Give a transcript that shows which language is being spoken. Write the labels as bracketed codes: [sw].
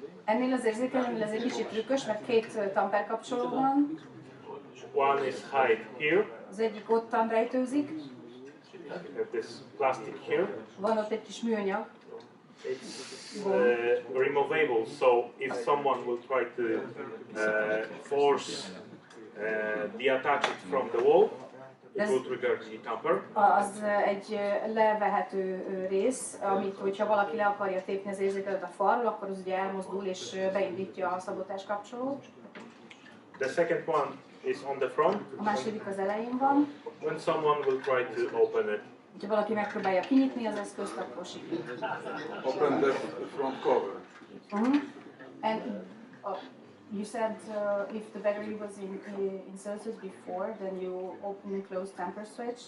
[hu] Ennél az érzékelőnél ez egy kicsit trükkös, mert két tamper kapcsoló van. [en] One is hide here. [hu] Az egyik ottan rejtőzik. [en] We have this plastic here. [hu] Van ott egy kis műanyag. [en] It's removable, so if someone will try to force deattach it from the wall, it will trigger the tamper. [hu] Az egy levehető rész, amit hogyha valaki le akarja tépni az érzékelőt a falról, akkor az ugye elmozdul és beindítja a szabotás kapcsolót. [en] The second one is on the front. [hu] A második az elején van. [en] When someone will try to open it, [hu] Ha valaki megpróbálja kinyitni az eszközt, akkor sikít. [en] Open the front cover. And you said if the battery was inserted before, then you open and close tamper switch.